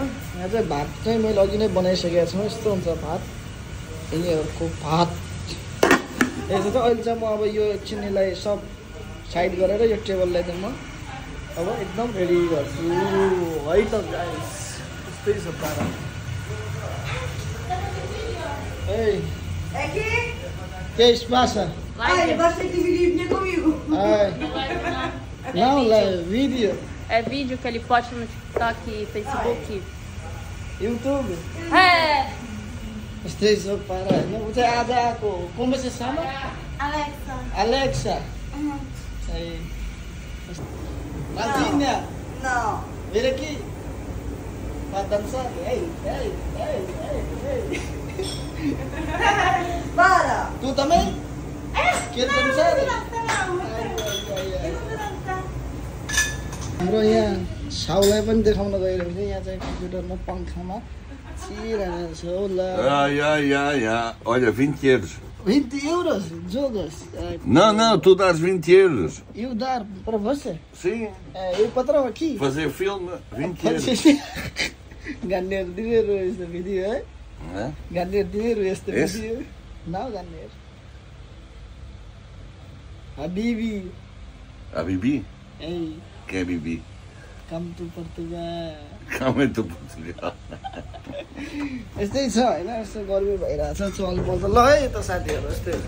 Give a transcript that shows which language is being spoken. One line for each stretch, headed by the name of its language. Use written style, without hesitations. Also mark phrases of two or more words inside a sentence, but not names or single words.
Nepali: यहाँ चाहिँ भात चाहिँ मैले अघि नै बनाइसकेको छु। यस्तो हुन्छ भात, यिनीहरूको भात। यसो चाहिँ अहिले चाहिँ म अब यो एकछिनलाई सब साइड गरेर यो टेबललाई चाहिँ म अब एकदम रेडी गर्छु है त गाइस। यस्तै छ पारा।
Portuguese: Que passa? Vai, você que vive comigo. Não, é vídeo. É vídeo que ele posta no TikTok e Facebook. YouTube. É!
Nepali: Yस्तै छ पारा होइन। ऊ चाहिँ आज आएको।
Portuguese: Como você chama? Alexa. Alexa. Maltinha. Não. Vira aqui. Pra dançar. Ei. Para. Tu também? Quer dançar?
Nepali: हाम्रो यहाँ साउलाई पनि देखाउन गइरहेको छ। यहाँ चाहिँ कम्प्युटरमा पङ्खामा छिरहेको छ होला।
Portuguese: Ja. Olha, 20 euros. 20 euros? Jogas? Não, tu dás 20 euros. Eu dar para você? Sim, Eu patrão aqui. fazer filme, 20 Pode euros. ser. Ganhar dinheiro este vídeo, é? Hã? Ganhar dinheiro este Esse? vídeo. Não ganhar. Habibi. A Bibi? Ei, Quem é Bibi?
English: come to Portugal.
Portuguese: Calma aí, tu Portugal.
Nepali: यस्तै छ होइन। यस्तो गर्मी भइरहेछ, चल बोल्छ ल है त साथीहरू। यस्तै